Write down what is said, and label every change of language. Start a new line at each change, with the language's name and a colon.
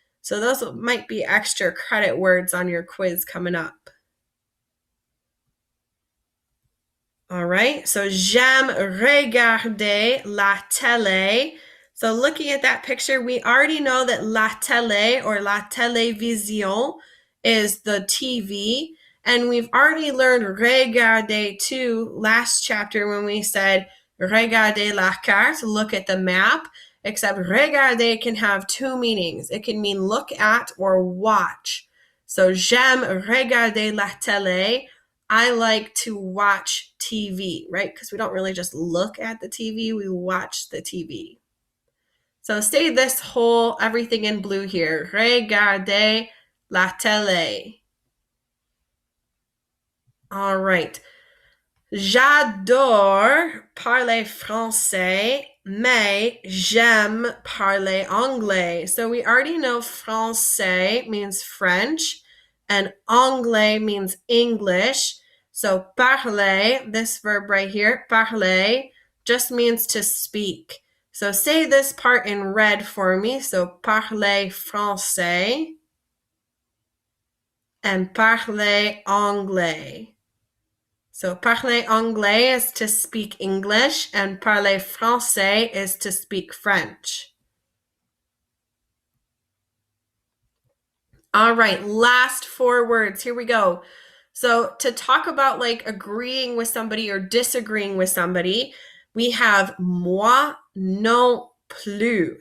English: So those might be extra credit words on your quiz coming up.
French: All right, so j'aime regarder la télé.
English: So looking at that picture, we already know that la télé or la télévision is the TV. And we've already learned regarder too last chapter when we said
French: regarder la carte,
English: look at the map. Except regarder can have 2 meanings. It can mean look at or watch.
French: So j'aime regarder la télé.
English: I like to watch TV, right? Because we don't really just look at the TV, we watch the TV. So say this whole, everything in blue here.
French: Regarder la télé.
English: All right.
French: J'adore parler français, mais j'aime parler anglais.
English: So we already know français means French and anglais means English. So parler, this verb right here, parler, just means to speak. So say this part in red for me.
French: So parler français and parler anglais.
English: So
French: parler anglais
English: is to speak English and
French: parler français
English: is to speak French. All right, last 4 words. Here we go. So to talk about like agreeing with somebody or disagreeing with somebody, we have
French: moi non plus.